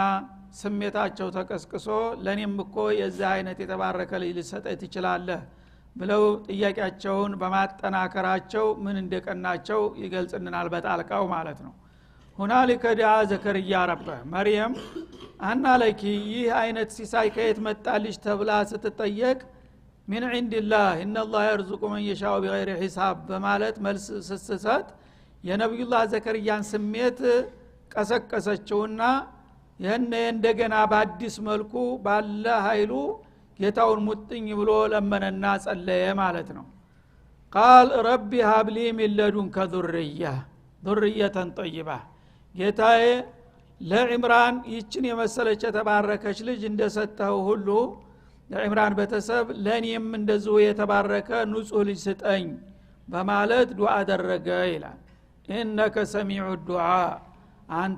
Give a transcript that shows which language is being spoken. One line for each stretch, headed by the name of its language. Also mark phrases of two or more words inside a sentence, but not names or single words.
Amharic: ስሜታቸው ተቀስቅሶ ለኔም እኮ የዛ አይነት የተባረከ ልጅ ልሰጠኝ ትችላለህ ብለው ጥያቄያቸውን በማጠናከራቸው ምን እንደቀናቸው ይገልጽልናል በጣልቃው ማለት ነው።
Arabic: هنالك دعا زكريا ربه مريم أنى لك
Amharic: ይህ አይነት ሲሳይ ከየት መጣልሽ ተብላ ስትጠየቅ
Arabic: من عند الله ان الله يرزق من يشاء بغير حساب
Amharic: በማለት መልስ ስትሰጥ የነብዩላህ ዘከርያን ስሜት ቀሰቀሰችውና የነ እንደገና በአዲስ መልኩ ባለ ኃይሉ ጌታውን ሙጥኝ ብሎ ለመነና ጸለየ ማለት ነው።
Arabic: قال رب هب لي من لدنك ذرية طيبة
Amharic: ጌታዬ ለዕምራን ይችን የመሰለች የተባረከች ልጅ እንደሰጠው ሁሉ ለዕምራን ቤተሰብ ለኔም እንደዚሁ የተባረከ ንጹህ ልጅ ስጠኝ በማለት ዱዓ አደረገ ይላል።
Arabic: إنك سميع الدعاء
Amharic: አንተ